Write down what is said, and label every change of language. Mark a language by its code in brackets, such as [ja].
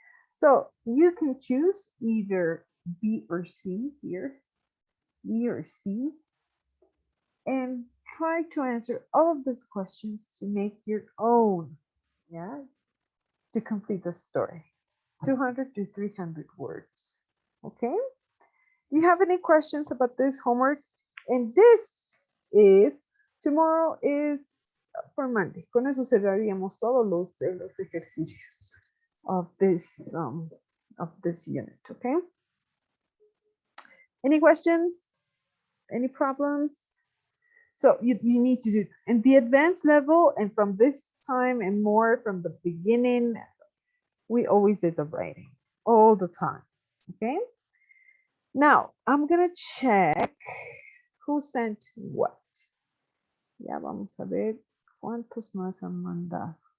[en] So you can choose either B or C here, B or C, and try to answer all of these questions to make your own, yeah, to complete the story. 200 to 300 words. Okay? Do you have any questions about this homework? And this is, tomorrow is for Monday. [es] Con eso cerraríamos todos los ejercicios [en] of this unit, okay? Any questions? Any problems? So you need to do, and the advanced level, and from this time and more from the beginning, we always did the writing all the time, okay? Now, I'm gonna check who sent what. [es] Ya vamos a ver cuántos más han mandado.